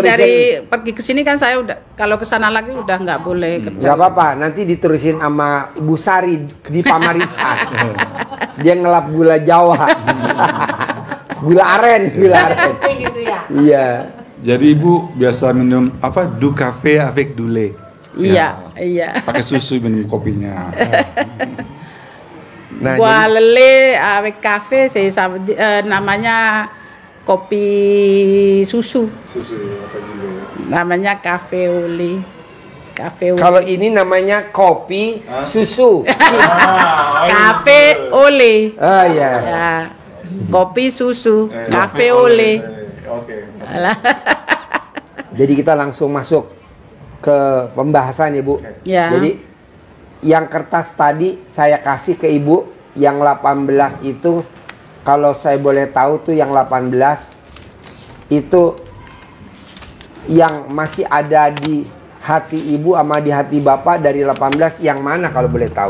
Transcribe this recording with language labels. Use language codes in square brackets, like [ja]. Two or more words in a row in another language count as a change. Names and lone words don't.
[id] Dari pergi ke sini kan saya udah, kalau ke sana lagi udah nggak boleh kerja. Gak apa-apa, nanti ditulisin sama Ibu Sari di Pamarican. Dia ngelap gula Jawa. Gula aren. Gitu ya. Iya. Jadi Ibu biasa minum apa? [fr] Du cafe avec du lait. [id] Iya. Pakai susu minum kopinya. Nah, Buah lele [fr] avec cafe, [id] namanya kopi susu. Namanya [fr] cafe au lait. [id] kalau ini namanya kopi susu. [fr] Cafe au lait. [id] Oh iya. Ya. Kopi susu, [fr] cafe au lait. [id] Alah. Jadi kita langsung masuk ke pembahasan ya Bu. Ya. Jadi yang kertas tadi saya kasih ke Ibu, yang 18 itu kalau saya boleh tahu tuh yang 18 itu yang masih ada di hati Ibu sama di hati Bapak dari 18 yang mana kalau boleh tahu?